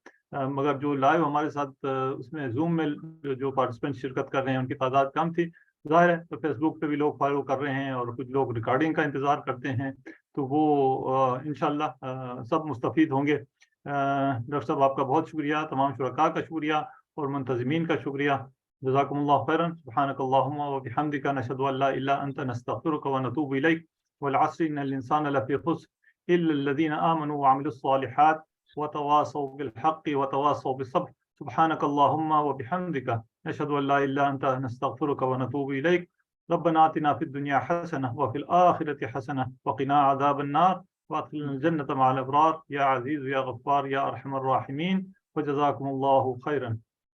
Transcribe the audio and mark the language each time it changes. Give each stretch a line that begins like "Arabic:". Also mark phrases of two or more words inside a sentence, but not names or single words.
Urdu: مگر جو لائیو ہمارے ساتھ اس میں زوم میں جو پارٹیسپنٹ شرکت کر رہے ہیں ان کی تعداد کم تھی. ظاہر ہے، تو فیس بک پہ بھی لوگ فالو کر رہے ہیں اور کچھ لوگ ریکارڈنگ کا انتظار کرتے ہیں، تو وہ ان شاء اللہ سب مستفید ہوں گے. ڈاکٹر صاحب، آپ کا بہت شکریہ، تمام شرکاء کا شکریہ اور منتظمین کا شکریہ.
Arabic: جزاكم الله خيرا. سبحانك اللهم وبحمدك نشهد أن لا إله أنت نستغفرك ونتوب إليك. والعصر إن الإنسان لفي خسر إلا الذين آمنوا وعملوا الصالحات وتواصوا بالحق وتواصوا بالصبر. سبحانك اللهم وبحمدك نشهد أن لا إله أنت نستغفرك ونتوب إليك. ربنا آتنا في الدنيا حسنة وفي الآخرة حسنة وقنا عذاب النار وأدخلنا الجنة مع الأبرار يا عزيز يا غفار يا أرحم الراحمين. وجزاكم الله خيرا.